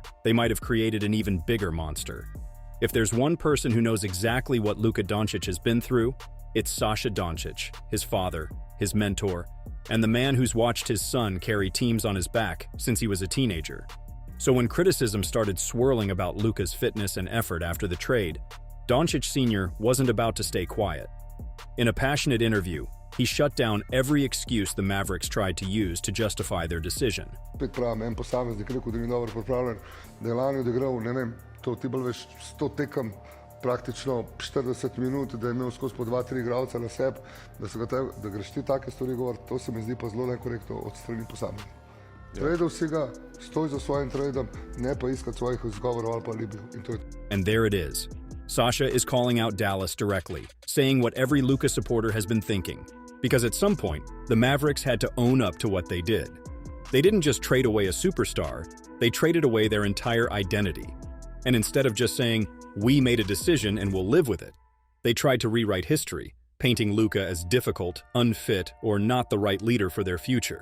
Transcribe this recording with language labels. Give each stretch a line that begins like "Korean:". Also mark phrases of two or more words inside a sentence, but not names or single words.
English: They might have created an even bigger monster. If there's one person who knows exactly what Luka Doncic has been through, it's Sasha Doncic, his father, his mentor, and the man who's watched his son carry teams on his back since he was a teenager. So when criticism started swirling about Luka's fitness and effort after the trade, Doncic Sr. wasn't about to stay quiet. In a passionate interview, he shut down every excuse the Mavericks tried to use to justify their decision.
Slovenian: Spet pravim, en posameznik rekel, da ni dobro pripravljen, da je lani odigral, ne vem, to ti bolj veš 100 tekem, praktično 40 minut, da je imel skozi po 2-3 igralca na sebi, da greš ti take stvari govoriti, to se mi zdi pa zelo nekorektno od strani posameznika. Tradal si ga, stoj za svojim tradom, ne pa iskati svojih izgovorov ali pa alibijev.
English: And there it is. Sasha is calling out Dallas directly, saying what every Luka supporter has been thinking. Because at some point, the Mavericks had to own up to what they did. They didn't just trade away a superstar, they traded away their entire identity. And instead of just saying, we made a decision and we'll live with it, they tried to rewrite history, painting Luka as difficult, unfit, or not the right leader for their future.